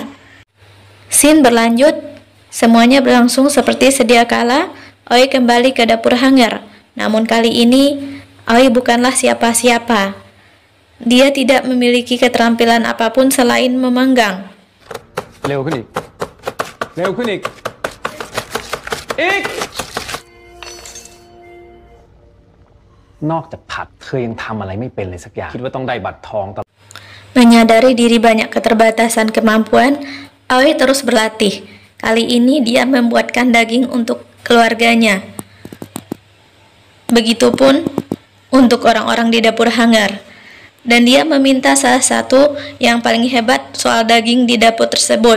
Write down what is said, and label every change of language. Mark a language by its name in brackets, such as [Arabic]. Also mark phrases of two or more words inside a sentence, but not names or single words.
[Indonesian] Scene berlanjut, semuanya berlangsung seperti sedia kala. Aoi kembali ke dapur hangar. Namun kali ini, Aoi bukanlah siapa-siapa. Dia tidak memiliki keterampilan apapun selain memanggang. [Thai] เร็วขึ้นอีก เร็วขึ้นอีก อีก นอกจากผัดเธอยังทำอะไรไม่เป็นเลยสักอย่าง คิดว่าต้องได้บัตรทองตลอด [Indonesian] Menyadari diri banyak keterbatasan kemampuan, Aoi terus berlatih. Kali ini dia membuatkan daging untuk keluarganya. Begitupun untuk orang-orang di dapur hangar. Dan dia meminta salah satu yang paling hebat soal daging di dapur tersebut.